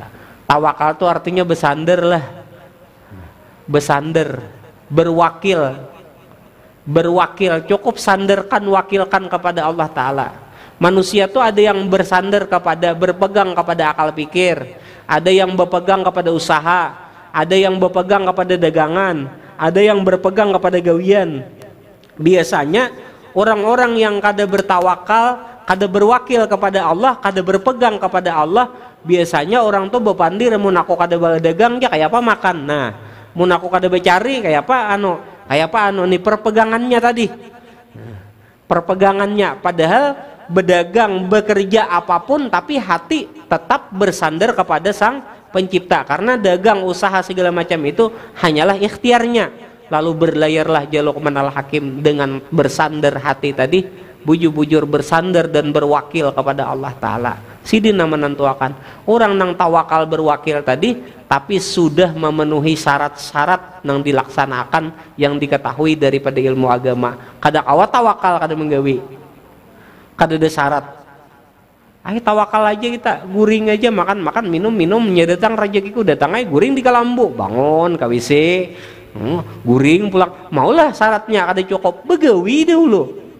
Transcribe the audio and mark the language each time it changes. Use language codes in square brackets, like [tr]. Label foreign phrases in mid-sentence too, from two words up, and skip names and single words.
[id] Tawakal itu artinya bersandar lah, bersandar, berwakil, cukup sandarkan, wakilkan kepada Allah taala. Manusia tuh ada yang bersandar kepada, berpegang kepada akal pikir, ada yang berpegang kepada usaha, ada yang berpegang kepada dagangan, ada yang berpegang kepada gawian. Biasanya orang-orang yang kada bertawakal, kada berwakil kepada Allah, kada berpegang kepada Allah, biasanya orang tuh berpandir, [bjn] mun aku kada berdagang ya kayak apa makan. Nah, mun aku kada bercari kayak apa nih perpegangannya tadi. [id] Perpegangannya, padahal berdagang, bekerja apapun, tapi hati tetap bersandar kepada Sang Pencipta, karena dagang, usaha segala macam itu hanyalah ikhtiarnya. Lalu berlayarlah Luqman Al-Hakim dengan bersandar hati tadi, bujur-bujur bersandar dan berwakil kepada Allah Ta'ala. Sidina menentuakan orang nang tawakal berwakil tadi, tapi sudah memenuhi syarat-syarat yang dilaksanakan, yang diketahui daripada ilmu agama. [bjn] Kada awat tawakal kada menggawi, kada ada syarat. [id] Ayo tawakal aja kita, [bjn] guring aja, [id] makan minum datang rezekiku datang aja, [bjn] guring di kalambu, [id] bangun ke WC, guring pulang, maulah syaratnya kada cukup, begawi dahulu.